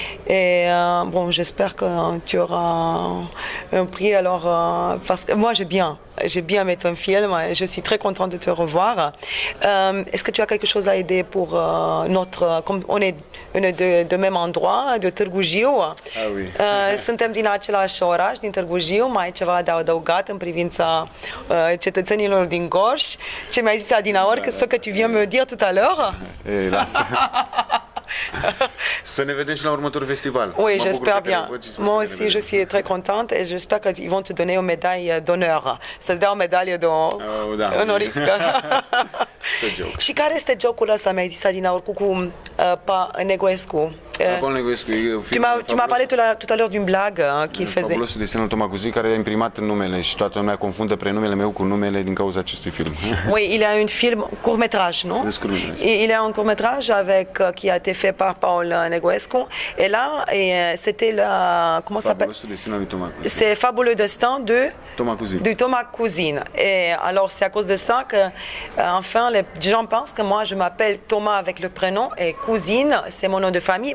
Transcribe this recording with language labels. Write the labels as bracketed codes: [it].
[fr] Et bon, j'espère que tu auras un prix, alors, parce que moi j'ai bien J'ai bien aimé ton film. Je suis très contente de te revoir. Est-ce que tu as quelque chose à aider pour comme on est de même endroit, de Târgu Jiu? oui. [ro] Suntem din același oraș, din Târgu Jiu. Mai ai ceva de adăugat în privința cetățenilor din Gorj? Ce mi-ai zis adinaori, [fr] ce que tu viens me dire tout à l'heure? [ro] Lasă. Să ne vedem și la următorul festival. [fr] Oui, j'espère bien. Moi aussi, je suis très contente et j'espère qu'ils vont te donner une médaille d'honneur. [ro] Să-ți dea o medalie onorifică. Și care este jocul ăsta, mi-ai zis adinaori, cu Negoescu? [fr] Paul Negoescu, tu m'as parlé tout à l'heure d'une blague qu'il faisait. [ro] Fabulosul destinul Toma Cuzi, care a imprimat numele și toată lumea confundă prenumele meu cu numele din cauza acestui film. [fr] Oui, il y a un film court-métrage, non? Il y a un court-métrage qui a été fait par Paul Negoescu. Et là, c'était comment ça s'appelle? C'est Fabuleux destin de Thomas Cousine. Et alors, c'est à cause de ça que, enfin, les gens pensent que moi, je m'appelle Thomas avec le prénom et Cousine, c'est mon nom de famille.